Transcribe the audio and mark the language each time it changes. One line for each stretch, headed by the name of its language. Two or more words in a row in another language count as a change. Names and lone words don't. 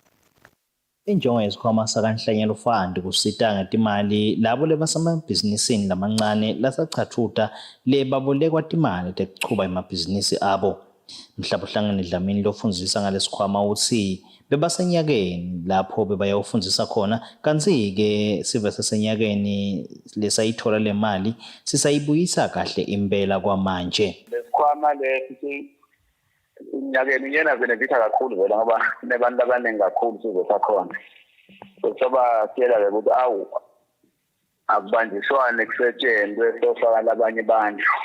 Swati: Injongo yesikhwama sakanhlanyelo fund kusita ngetimali labo lebasemabhizinisini lamancane lasachathuta lebabolekwa timali tekuchuba emabhizinisi abo. Mhlaba uhlangene Dlamini lofundzisa ngalesikhwama uthi bebasenyakeni lapho bebayawufundzisa khona kanti-ke sive sesenyakeni lesayithola le mali sisayibuyisa kahle impela kwamanje. Lesikhwama lesi nyakeni yena benefita kakhulu vela ngoba nebantu abaningi kakhulu sizosakhona. Soba siyela ukuthi awu akubanjiswane kusetshenzwe sofaka labanye bantu.